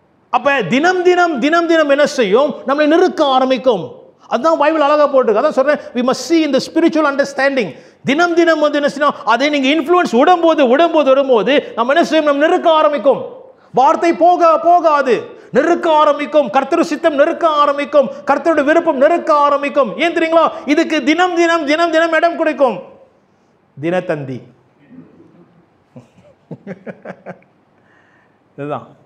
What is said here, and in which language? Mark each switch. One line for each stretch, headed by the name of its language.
Tamil: அப்ப தினம் தினம் தினம் தினம் என்ன செய்யும்? நம்மளை நெருக்க ஆரம்பிக்கும். அதான் பைபிள் அழகா போட்டுருக்கு. அதான் சொல்றேன்,
English: we must see in the spiritual understanding.
Tamil: தினம் தினம் வந்து என்ன செய்யணும்? அதை நீங்க இன்ஃப்ளூயன்ஸ் விடும்போது நம்ம என்ன செய்யும்? நம்ம நெருக்க ஆரம்பிக்கும். வார்த்தை போகாது, நெருக்க ஆரம்பிக்கும். கர்த்தர் சித்தம் நெருக்க ஆரம்பிக்கும். கர்த்தருடைய விருப்பம் நெருக்க ஆரம்பிக்கும். ஏன் தெரியுங்களா? இதுக்கு தினம் தினம் தினம் தினம் இடம் கொடுக்கும். தினத்தந்தி இதுதான்.